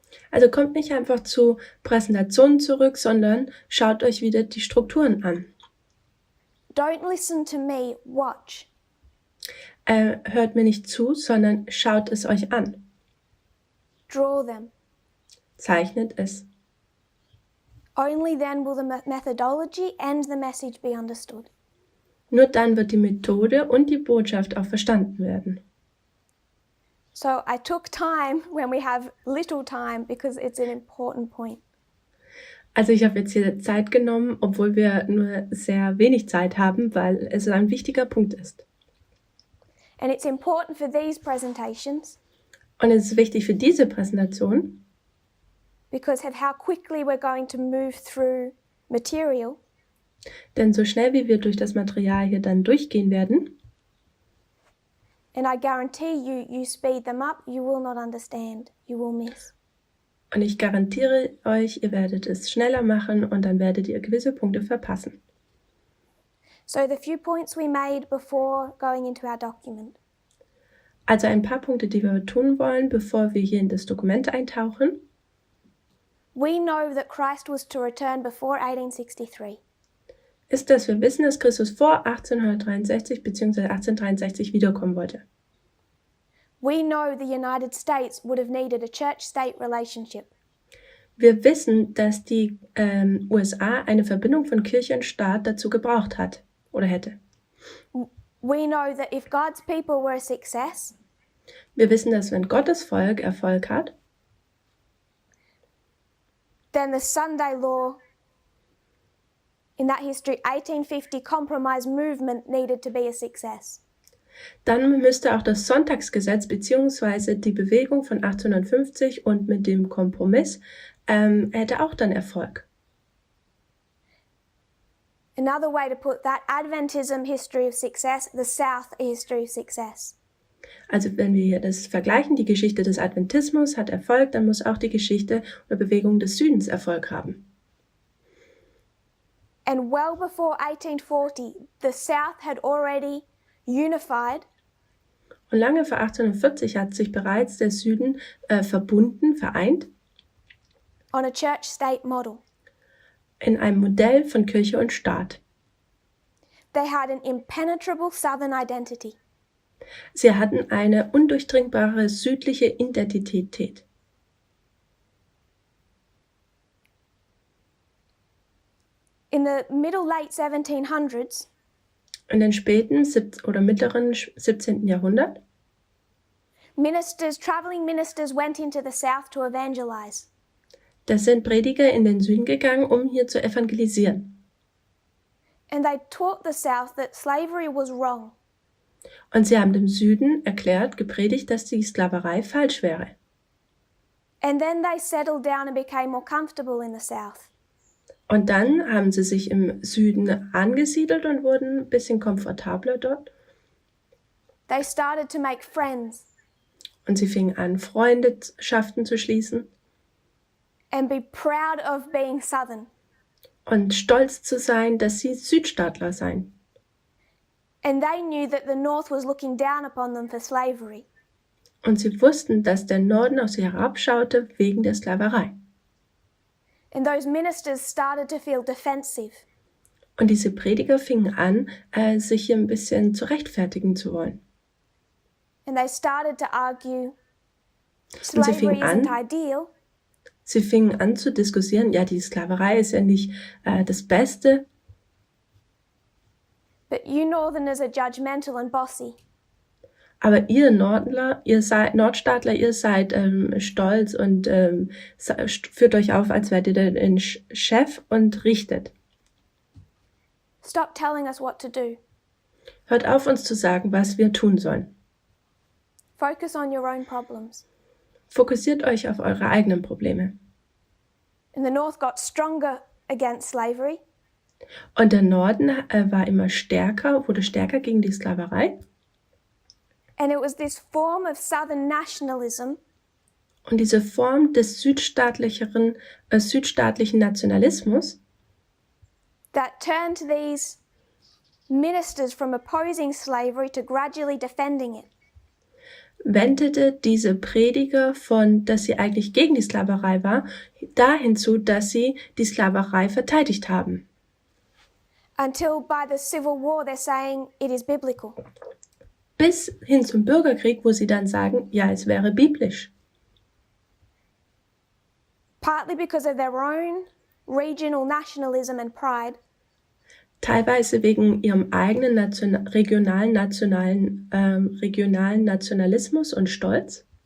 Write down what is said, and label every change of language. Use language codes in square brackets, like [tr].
[de] Also kommt nicht einfach zu Präsentationen zurück, sondern schaut euch wieder die Strukturen an. [en] Don't listen to me, watch. [de] Hört mir nicht zu, sondern schaut es euch an. [en] Draw them. [de] Zeichnet es. [en] Only then will the methodology and the message be understood. [de] Nur dann wird die Methode und die Botschaft auch verstanden werden. [en] So I took time when we have little time because it's an important point. [de] Also ich habe jetzt hier Zeit genommen, obwohl wir nur sehr wenig Zeit haben, weil es ein wichtiger Punkt ist. [en] And it's important for these presentations [de] Und es ist wichtig für diese Präsentation, [en] because of how quickly we're going to move through material. [de] denn so schnell wie wir durch das Material hier dann durchgehen werden, [en] And I guarantee you speed them up, you will not understand, you will miss. [de] und ich garantiere euch, ihr werdet es schneller machen und dann werdet ihr gewisse Punkte verpassen. [en] So the few points we made before going into our document. [de] Also ein paar Punkte, die wir tun wollen, bevor wir hier in das Dokument eintauchen. [en] We know that Christ was to return before 1863. [de] Ist, dass wir wissen, dass Christus vor 1863 bzw. 1863 wiederkommen wollte. [en] We know the United States would have needed a church-state relationship. [de] Wir wissen, dass die USA eine Verbindung von Kirche und Staat dazu gebraucht hat oder hätte. [en] We know that if God's people were a success, [de] Wir wissen, dass wenn Gottes Volk Erfolg hat, [en] then the Sunday law in that history, 1850 compromise movement needed to be a success. [de] dann müsste auch das Sonntagsgesetz bzw. die Bewegung von 1850 und mit dem Kompromiss hätte auch dann Erfolg. [en] Another way to put that, Adventism, history of success, the South, a history of success. [de] Also wenn wir hier das vergleichen, die Geschichte des Adventismus hat Erfolg, dann muss auch die Geschichte oder Bewegung des Südens Erfolg haben. [en] And well before 1840, the South had already unified [de] Und lange vor 1840 hat sich bereits der Süden verbunden, vereint [en] on a church-state model. [de] in einem Modell von Kirche und Staat. [en] They had an impenetrable Southern identity. [de] Sie hatten eine undurchdringbare südliche Identität. [en] In the middle late 1700s, [de] In den späten oder mittleren 17. Jahrhundert [en] traveling ministers went into the South to evangelize. [de] da sind Prediger in den Süden gegangen, um hier zu evangelisieren. [en] And they taught the South that slavery was wrong. [de] Und sie haben dem Süden erklärt, gepredigt, dass die Sklaverei falsch wäre. [en] And then they settled down and became more comfortable in the South. [de] Und dann haben sie sich im Süden angesiedelt und wurden ein bisschen komfortabler dort. [en] They started to make friends. [de] Und sie fingen an, Freundschaften zu schließen. [en] and be proud of being Southern. [de] und stolz zu sein, dass sie Südstaatler seien. [en] And they knew that the North was looking down upon them for slavery. [de] Und sie wussten, dass der Norden auf sie herabschaute wegen der Sklaverei. [en] And those ministers started to feel defensive. [de] Und diese Prediger fingen an, sich hier ein bisschen zu rechtfertigen zu wollen. [en] And they started to argue [de] Und sie [en] slavery [de] fingen an, [en] isn't ideal, [de] Sie fingen an zu diskutieren, ja, die Sklaverei ist ja nicht das Beste, [en] but you Northerners are judgmental and bossy. [de] aber ihr Nordstaatler, ihr seid stolz und führt euch auf, als wärt ihr der Chef und richtet. [en] Stop telling us what to do. [de] Hört auf, uns zu sagen, was wir tun sollen. [en] Focus on your own problems. [de] Fokussiert euch auf eure eigenen Probleme. [en] And the North got stronger against slavery. [de] Und der Norden war immer stärker, wurde stärker gegen die Sklaverei. [en] And it was this form of Southern nationalism [de] Und diese Form des südstaatlichen Nationalismus, [en] that turned these ministers from opposing slavery to gradually defending it. [de] wendete diese Prediger von, dass sie eigentlich gegen die Sklaverei war, dahin zu, dass sie die Sklaverei verteidigt haben. [en] Until by the Civil War they're saying it is biblical. [de] Bis hin zum Bürgerkrieg, wo sie dann sagen, ja, es wäre biblisch. [en] Partly because of their own regional nationalism and pride, [de] Teilweise wegen ihrem eigenen regionalen Nationalismus und Stolz.